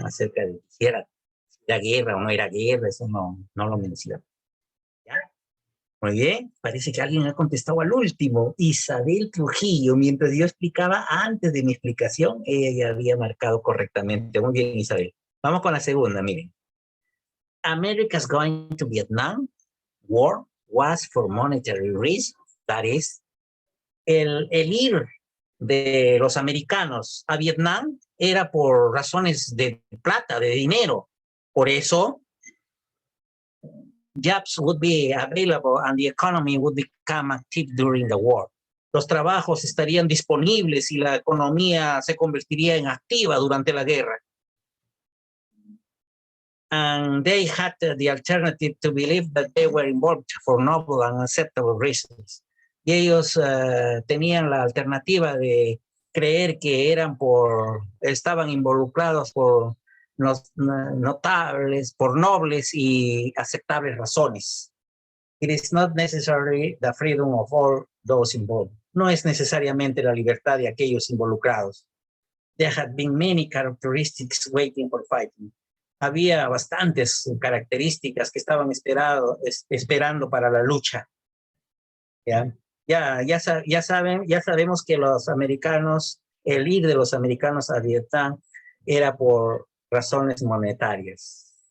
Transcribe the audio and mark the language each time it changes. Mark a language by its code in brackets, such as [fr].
[es] Acerca de si era guerra o no era guerra, eso no lo menciona. ¿Ya? Muy bien, parece que alguien ha contestado al último. Isabel Trujillo, mientras yo explicaba antes de mi explicación, ella ya había marcado correctamente. Muy bien, Isabel. Vamos con la segunda, miren. [en] America's going to Vietnam War was for monetary reasons. That is, [es] el ir de los americanos a Vietnam era por razones de plata, de dinero. Por eso, [en] jobs would be available and the economy would become active during the war. [es] Los trabajos estarían disponibles y la economía se convertiría en activa durante la guerra. [en] And they had the alternative to believe that they were involved for noble and acceptable reasons. [es] Y ellos tenían la alternativa de creer que estaban involucrados por notables, por nobles y aceptables razones. [en] It is not necessarily the freedom of all those involved. [es] No es necesariamente la libertad de aquellos involucrados. [en] There had been many characteristics waiting for fighting. [es] Había bastantes características que estaban esperando para la lucha. Ya sabemos que los americanos, el ir de los americanos a Vietnam era por razones monetarias.